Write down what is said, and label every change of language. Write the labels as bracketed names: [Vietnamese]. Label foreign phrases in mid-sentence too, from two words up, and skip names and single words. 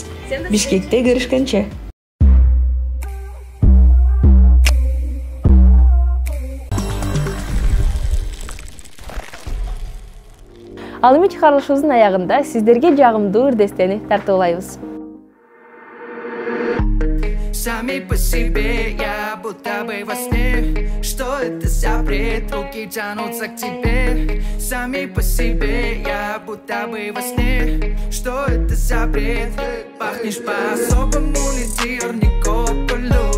[Kyrgyz] Бишкекте көрүшкөнчө. Ал эми чыгарылышыбыздын аягында сиздерге жагымдуу ырдестени тартуулайбыз. [Russian] Сами по себе я будто бы во сне. Что это за бред? Руки тянутся к тебе. Сами по себе я будто бы во сне. Что это за бред? Пахнешь по-особому, не Диор, не Кополю.